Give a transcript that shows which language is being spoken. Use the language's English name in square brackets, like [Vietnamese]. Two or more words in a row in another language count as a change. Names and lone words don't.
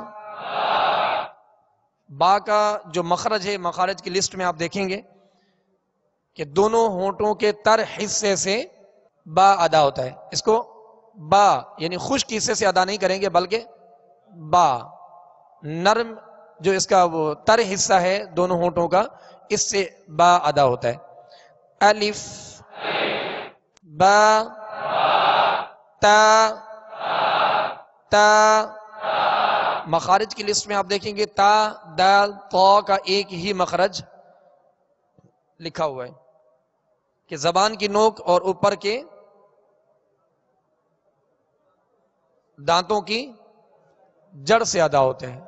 [Urdu] با کا جو مخرج ہے مخارج کی لسٹ میں آپ دیکھیں گے کہ دونوں ہونٹوں کے تر حصے سے با ادا ہوتا ہے. اس کو با یعنی خشک حصے سے ادا نہیں کریں گے بلکہ با نرم جو اس کا وہ تر حصہ ہے دونوں ہونٹوں کا اس سے با ادا ہوتا ہے. الف با تا تا. مخارج کی لسٹ میں آپ دیکھیں گے تا دال طا کا ایک ہی مخرج لکھا ہوا ہے کہ زبان کی نوک اور اوپر کے دانتوں کی جڑ سے ادا ہوتے ہیں.